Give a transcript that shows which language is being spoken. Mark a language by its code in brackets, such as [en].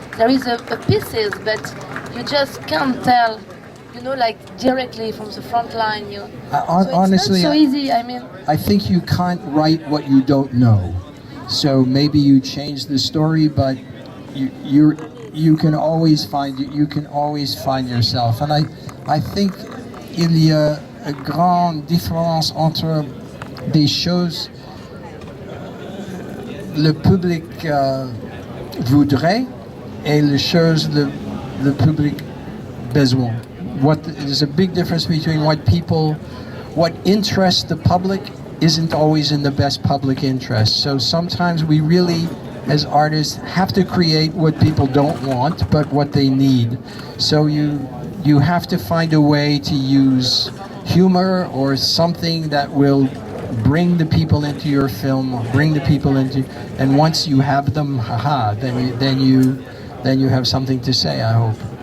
[en] There is a pieces, but you just can't tell, like directly from the front line. Honestly, it's not so easy. I mean, I think you can't write what you don't know. So maybe you change the story, but you can always find yourself. [fr] And I think il y a une grande différence entre des choses le public voudrait et les choses le public besoin. [en] There's a big difference between what interests the public isn't always in the best public interest. So sometimes we really, as artists, have to create what people don't want, but what they need. So you have to find a way to use humor or something that will bring the people into your film, and once you have them, then you have something to say, I hope.